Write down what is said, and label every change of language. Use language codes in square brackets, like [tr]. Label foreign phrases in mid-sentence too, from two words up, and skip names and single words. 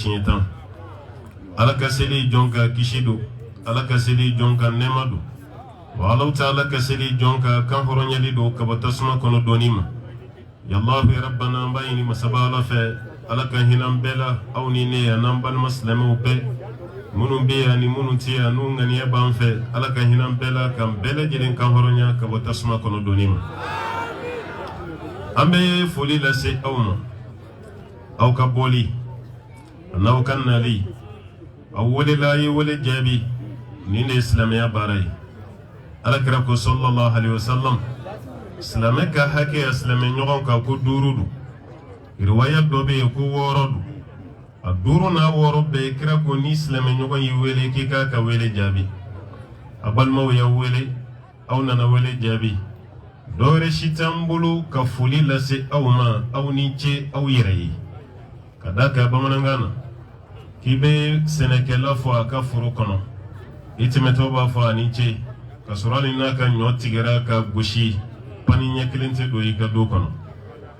[bm] siɲɛ 10 ala ka seli jɔn ka kisi don ala ka seli jɔn ka nɛɛma don wa Alahu Taala ka seli jɔn ka kan hɔrɔnyali don ka bɔ tasuma kɔnɔ dɔɔni ma [ar] يا الله يا ربنا [bm] an b'a ɲini masaba ala fɛ ala ka hinɛ bɛɛ la aw ni ne yan n'an balima silamɛw bɛɛ minnu bɛ yan ni minnu tɛ yan n'u ŋaniya b'an fɛ ala ka hinɛ bɛɛ la k'an bɛɛ lajɛlen kan hɔrɔnya ka bɔ tasuma kɔnɔ dɔɔni ma an bɛ foli lase aw ma aw ka bɔli n'aw ka nali aw welela ye wele jaabi nin de ye silamɛya baara ye alakira ko [ar] صلى الله عليه وسلم [bm] silamɛ ka hakɛ ya silamɛ ɲɔgɔn kan ko 5 don riwaya dɔ bɛ yen ko 6 don a 5 n'a 6 bɛɛ kira ko ni silamɛ ɲɔgɔn y'i wele k'i k'a ka wele jaabi a balimaw y'aw wele aw nana wele jaabi dɔwɛrɛ si t'an bolo ka foli lase aw ma aw ni ce aw yɛrɛ ye ka d'a kan bamanankan na k'i bɛ sɛnɛkɛla fɔ a ka foro kɔnɔ i tɛmɛtɔ b'a fɔ a ni ce ka sɔrɔ hali n'a ka ɲɔ tigɛra ka gosi pani ɲɛ kelen tɛ don i ka du kɔnɔ